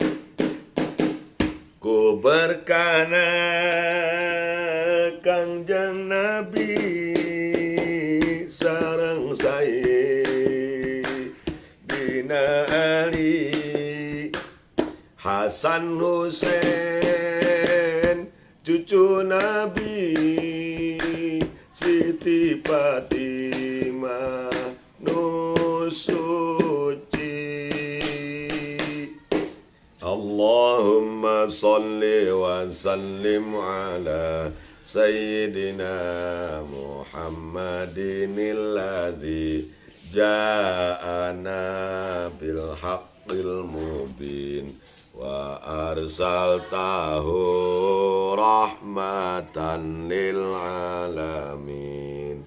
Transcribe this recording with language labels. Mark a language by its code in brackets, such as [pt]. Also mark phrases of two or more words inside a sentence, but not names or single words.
[su] Ku berkana Kangjeng Nabi sareng Sayyidina Ali, Hasan Husain cucu Nabi, Siti Fatimah nu suci. [ar] اللهم صل وسلم على سيدنا محمد الذي جاءنا بالحق المبين وأرسلته رحمة للعالمين.